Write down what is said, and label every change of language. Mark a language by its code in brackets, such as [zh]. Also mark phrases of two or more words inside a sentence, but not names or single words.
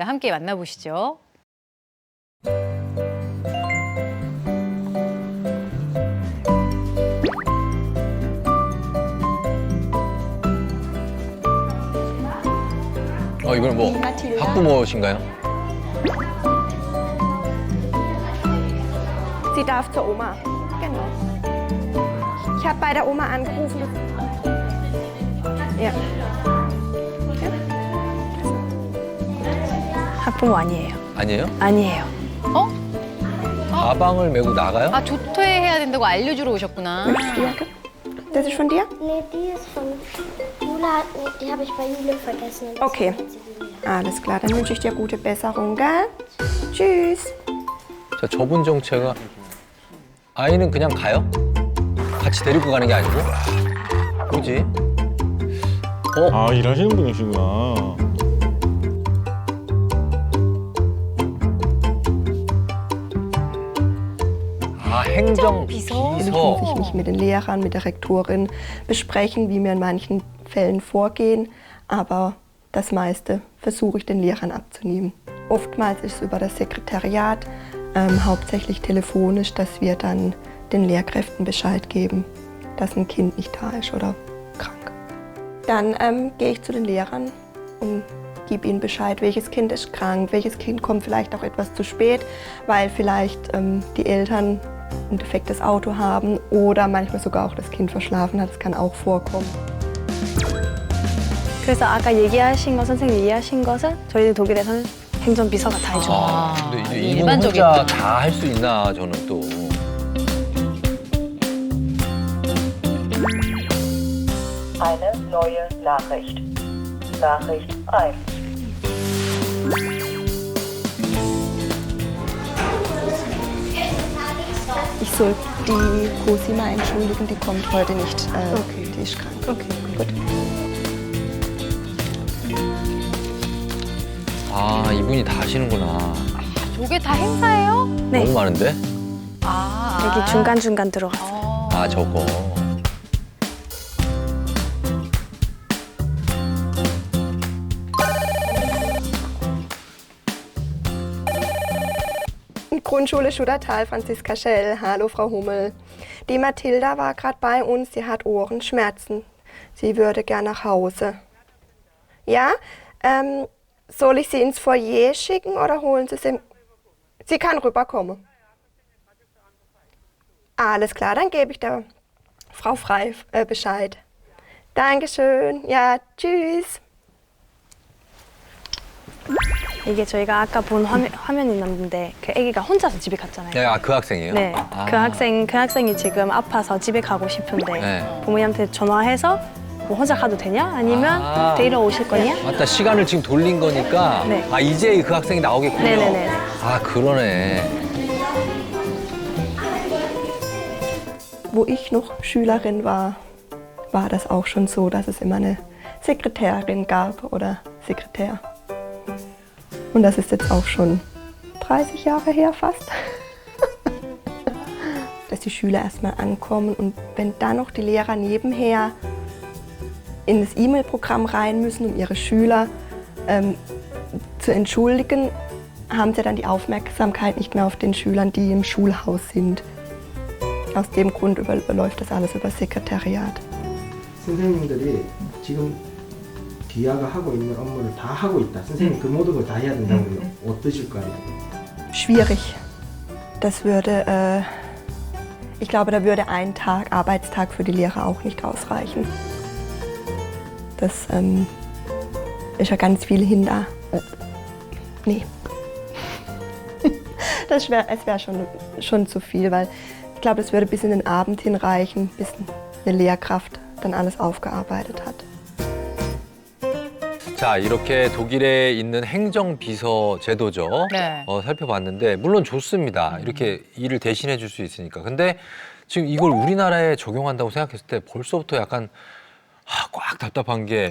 [ko] 함께 만나보시죠. 이건 뭐 학부모신가요? [de] Sie darf zur Oma. Genau. Ich habe bei der Oma angerufen. Ja. [ko] 학부모 아니에요. 아니에요? 아니에요. 가방을 메고 나가요? 아, 조퇴해야 된다고 알려주러 오셨구나. [de] Möchtest du die Jacke? Das ist von dir? Nee, die ist von Jula. Die habe ich bei Jule vergessen. Und Okay. deswegen hat sie die mir. Alles klar, dann wünsche ich dir gute Besserung, gell? Tschüss. [ko] 자, 저분 정체가 아이는 그냥 가요? 같이 데리고 가는 게 아니고? 뭐지? 아, 일하시는 분이시구나. 아, 행정 비서. [de] Natürlich muss ich mich mit den Lehrern, mit der Rektorin besprechen, wie wir in manchen Fällen vorgehen. Aber das meiste versuche ich den Lehrern abzunehmen. Oftmals ist es über das Sekretariat, hauptsächlich telefonisch, dass wir dann den Lehrkräften Bescheid geben, dass ein Kind nicht da ist oder krank. Dann gehe ich zu den Lehrern und gebe ihnen Bescheid, welches Kind ist krank, welches Kind kommt vielleicht auch etwas zu spät, weil vielleicht die Eltern ein defektes Auto haben oder manchmal sogar auch das Kind verschlafen hat. Das kann auch vorkommen. [ko] 그래서 아까 얘기하신 거 선생님 얘기하신 것은 저희는 독일에서는 행정비서가 다 해줘요. 아, 근데 이제 이분 일반적인 혼자 다 할 수 있나, 저는 또. [de] Eine neue Nachricht. Nachricht 1. Ich soll die Cosima entschuldigen, die kommt heute nicht. Die ist krank. Okay, gut. [ko] 아, 이분이 다 하시는구나. 저게 다 행사예요? 네. 너무 많은데? 여기 중간중간 들어갔어요. 아, 저거. [de] Grundschule Schuddertal, Franziska Schell. Hallo, Frau Hummel. Die Mathilda war gerade bei uns. Sie hat Ohrenschmerzen. Sie würde gern nach Hause. Ja? Soll ich sie ins Foyer schicken oder holen Sie sie? Sie kann rüberkommen. Alles klar, dann gebe ich der Frau Frei Bescheid. Dankeschön. Ja, tschüss. [ko] 이게 저희가 아까 본 화면이 있는데 그 아기가 혼자서 집에 갔잖아요. 네, 아, 그 학생이에요? 네, 아. 그 학생이 지금 아파서 집에 가고 싶은데 네. 부모님한테 전화해서 뭐 혼자 가도 되냐? 아니면 아. 데리러 오실 거냐? 맞다, 시간을 지금 돌린 거니까. 네. 아, 이제 그 학생이 나오겠군요. 네네네. 아, 그러네. [de] Wo ich noch Schülerin war, war das auch schon so, dass es immer eine Sekretärin gab oder Sekretär. Und das ist jetzt auch schon 30 Jahre her fast. Dass die Schüler erstmal ankommen und wenn dann noch die Lehrer nebenher in das E-Mail-Programm rein müssen, um ihre Schüler zu entschuldigen, haben sie dann die Aufmerksamkeit nicht mehr auf den Schülern, die im Schulhaus sind. Aus dem Grund überläuft das alles über Sekretariat. [ko] 선생님들이 지금 기아가 하고 있는 업무를 다 하고 있다. 선생님 그 모든 걸 다 해야 된다고 그러면 어떠실까요? [de] Schwierig. Das würde, ich glaube, da würde ein Arbeitstag für die Lehrer auch nicht ausreichen. Das ist ja ganz viel hinter. Nee. Es wäre schon zu viel, weil ich glaube, es würde bis in den Abend hinreichen, bis eine Lehrkraft dann alles aufgearbeitet hat. [ko] 자, 이렇게 독일에 있는 행정비서 제도죠. 네. 살펴봤는데 물론 좋습니다. 이렇게 일을 대신해 줄 수 있으니까. 근데 지금 이걸 우리나라에 적용한다고 생각했을 때 벌써부터 약간 꽉 답답한 게